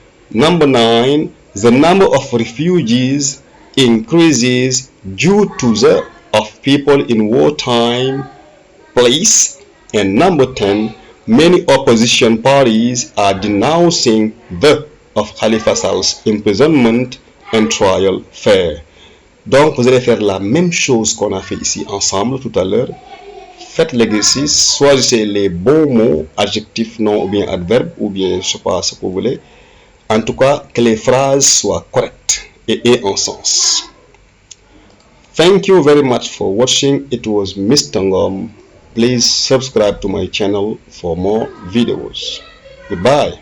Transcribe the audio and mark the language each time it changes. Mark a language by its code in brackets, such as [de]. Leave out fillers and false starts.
[en] Number 9, the number of refugees increases due to the of people in wartime place. And number 10, many opposition parties are denouncing the of Khalifa Sal's imprisonment and trial fair. [fr] Donc vous allez faire la même chose qu'on a fait ici ensemble tout à l'heure. Faites l'exercice, choisissez les bons mots, adjectifs, nom ou bien adverbe ou bien je sais pas ce que vous voulez. En tout cas, que les phrases soient correctes et aient un sens. [en] Thank you very much for watching. It was Mr. Ngom. Please subscribe to my channel for more videos. Goodbye.